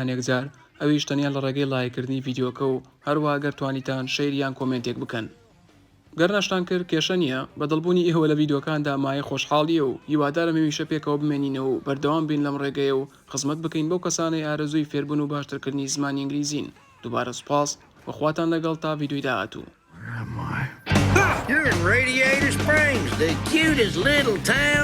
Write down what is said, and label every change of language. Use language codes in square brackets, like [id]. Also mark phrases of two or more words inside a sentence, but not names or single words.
[ckb] هەنێک جار ئەویش تەنیا لە ڕێگەی لایکردنی ڤیدیۆکە و هەروە گەر توانیتان شەیریان کۆمنتێک بکەن گەر ناشتان کرد کێشە نییە بە دڵبوونی ئێوە لە ڤیدیۆکاندا مایە خۆشحاڵیە و هیوادارە هەمیشە پێکەوە بمێنینەوە و بەردەوام بین لەم ڕێگەیە و خزمەت بکەین بەو کەسانەی ئارەزووی فێربوون و باشترکردنی زمانی ئینگلیزین دووبارە سوپاس بەخواتان لەگەڵ تا ڤیدیۆی داهاتوو [en] You're in Radiator Springs, the cutest little town.